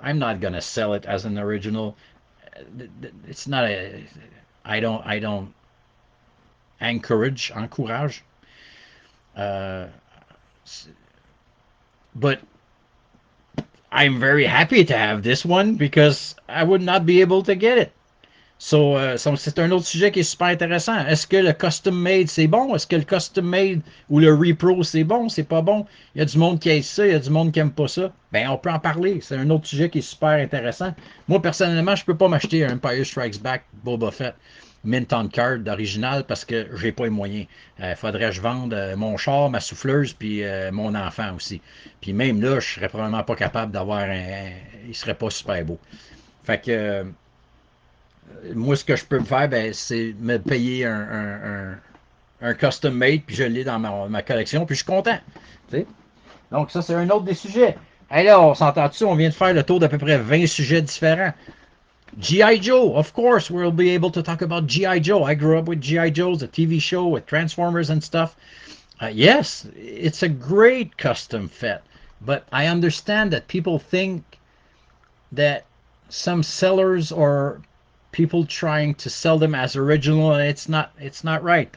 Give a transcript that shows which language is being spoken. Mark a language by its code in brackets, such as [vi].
[en] I'm not gonna sell it as an original. It's not a. I don't encourage, uh, but I'm very happy to have this one because I would not be able to get it. [fr] So, c'est un autre sujet qui est super intéressant. Est-ce que le custom made c'est bon? Est-ce que le custom made ou le repro c'est bon? C'est pas bon? Il y a du monde qui aime ça, il y a du monde qui aime pas ça. Ben, on peut en parler. C'est un autre sujet qui est super intéressant. Moi, personnellement, je peux pas m'acheter un Empire Strikes Back Boba Fett mint on card d'original parce que j'ai pas les moyens. Faudrait que je vende mon char, ma souffleuse, puis mon enfant aussi. Puis même là, je serais probablement pas capable d'avoir il serait pas super beau. Fait que moi, ce que je peux me faire, ben, c'est me payer un custom made, puis je l'ai dans ma collection, puis je suis content. Tu sais? Donc, ça, c'est un autre des sujets. Hey, là, on s'entend dessus, on vient de faire le tour d'à peu près 20 sujets différents. [en] G.I. Joe, of course, we'll be able to talk about G.I. Joe. I grew up with G.I. Joe's, a TV show with Transformers and stuff. Yes, it's a great custom fit, but I understand that people think that some sellers or people trying to sell them as original, and it's not right.